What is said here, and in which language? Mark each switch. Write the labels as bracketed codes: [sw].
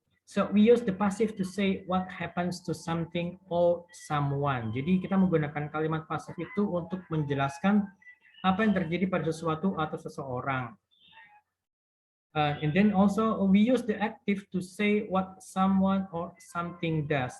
[en] So we use the passive to say what happens to something or someone. [id] Jadi kita menggunakan kalimat pasif itu untuk menjelaskan apa yang terjadi pada sesuatu atau seseorang. [en] And then also we use the active to say what someone or something does.